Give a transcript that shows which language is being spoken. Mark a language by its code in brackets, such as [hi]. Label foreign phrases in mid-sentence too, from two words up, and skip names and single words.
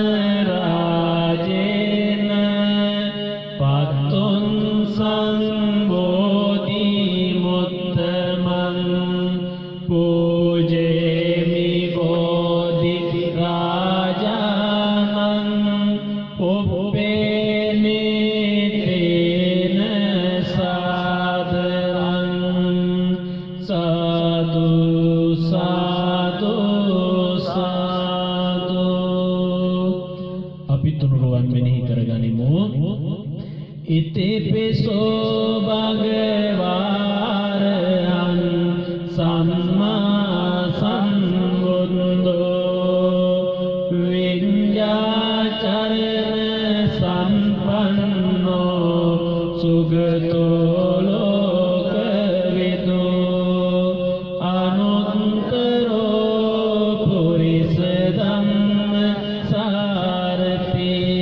[pi] රාජේන පතුං සංඝෝදි මුත්තමං පූජේමි බෝධි රාජානං උප්පේනිතේන සාදරං සාදු සාදු සාදු. [si] අපි තුනුරුවන් මෙනෙහි කරගනිමු. [pi] ඉතිපිසෝ භගවාරහං සම්මා සම්බුද්ධෝ විඤ්ඤාචරණ සම්පන්නෝ සුගතෝ ලෝකවිදු අනුත්තරෝ පුරිස ධම්ම සාරති